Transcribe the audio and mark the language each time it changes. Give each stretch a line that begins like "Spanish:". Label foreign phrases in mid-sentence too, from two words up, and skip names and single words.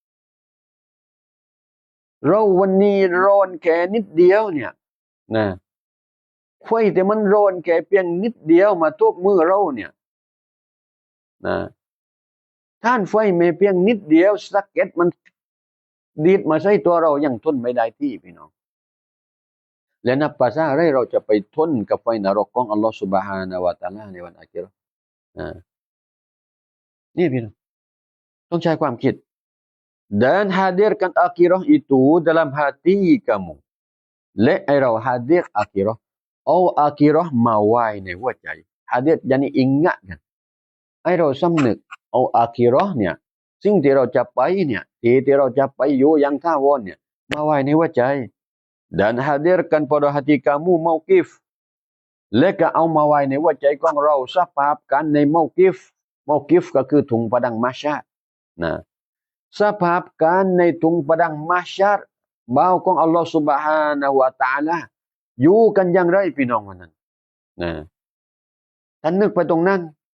Thai: เราวันนี้ร้อนแค่นิดเดียวเนี่ยนะไฟแต่มันร้อนแค่เพียงนิดเดียวมาทุบมือเราเนี่ยนะท่านไฟไม่เพียงนิดเดียวสะเก็ดมันดีดมาใส่ตัวเรายังทนไม่ได้ที่พี่น้องและนับภาษาอะไรเราจะไปทนกับไฟนรกของอัลลอฮฺ سبحانه และ تعالى ในวันอาคิเราะห์ นี่พี่น้องต้องใช้ความคิด
Malay: dan hadirkan akhirah itu dalam hati kamu
Thai: และให้เรา
Malay: hadir akhirah
Thai: เอา akhirah มาไว้ในหัวใจ hadir ยัน ingat กันให้ เราสำนึกเอา akhirah เนี่ยสิ่งที่เราจะไปเนี่ยที่เราจะไปอยู่อย่างถาวรเนี่ยมาไว้ในหัวใจ
Malay: dan hadirkan pada hati kamu mauqif
Thai: และก็เอามาไว้ในหัวใจของเราสภาพกันใน mauqif เมากิฟก็คือถุง
Malay: padang mahsyar
Thai: นะสภาพการในถุง
Malay: padang mahsyar
Thai: บ่าวของอัลลอฮฺ
Arabic: Subhanahu wa Ta'ala
Thai: อยู่กันอย่างไรพี่น้องวันนั้นนะท่านนึกไปตรงนั้น